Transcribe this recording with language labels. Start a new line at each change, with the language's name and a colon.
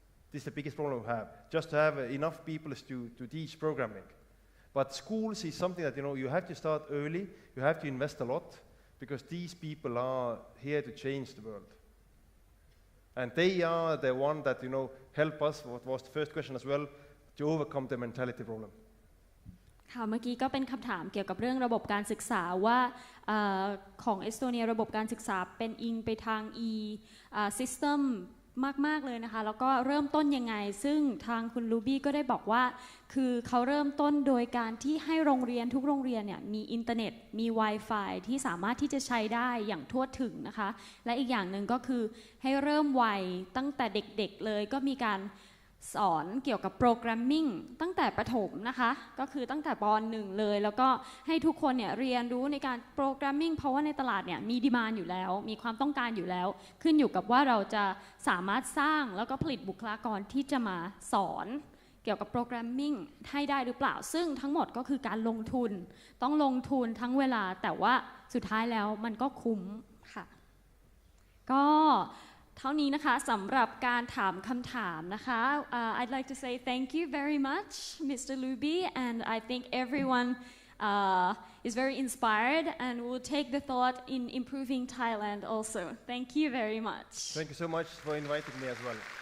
English: This is the biggest problem we have, just to have enough people to teach programming. But schools is something that, you have to start early, you have to invest a lot, because these people are here to change the world. And they are the one that, help us, what was the first question as well, to overcome the mentality problem.
Thai: ค่ะเมื่อกี้ก็เป็นคำถามเกี่ยวกับเรื่องระบบการศึกษาว่าของเอสโตเนียระบบการศึกษาเป็นอิงไปทาง system มากๆเลยนะคะแล้วก็เริ่มต้นยังไงซึ่งทางคุณลูบี้ก็ได้บอกว่าคือเขาเริ่มต้นโดยการที่ให้โรงเรียนทุกโรงเรียนเนี่ยมีอินเทอร์เน็ตมี Wi-Fi ที่สามารถที่จะใช้ได้อย่างทั่วถึงนะคะและอีกอย่างหนึ่งก็คือให้เริ่มไวตั้งแต่เด็กๆเลยก็มีการ สอนเกี่ยวกับโปรแกรมมิ่งตั้งแต่ประถมนะคะก็คือตั้งแต่ป .1 เลยแล้วก็ให้ทุกคนเนี่ยเรียนรู้ในการโปรแกรมมิ่งเพราะว่าในตลาดเนี่ยมีดีมานด์อยู่แล้วมีความต้องการอยู่แล้วขึ้นอยู่กับว่าเราจะสามารถสร้างแล้วก็ผลิตบุคลากรที่จะมาสอน เกี่ยวกับโปรแกรมมิ่งให้ได้หรือเปล่าซึ่งทั้งหมดก็คือการลงทุนต้องลงทุนทั้งเวลาแต่ว่าสุดท้ายแล้วมันก็คุ้มค่ะก็เท่านี้นะคะสำหรับการถามคำถามนะคะ
English: I'd like to say thank you very much Mr. Lubi and I think everyone is very inspired and will take the thought in improving Thailand also. Thank you very much. Thank you so much for inviting me as well.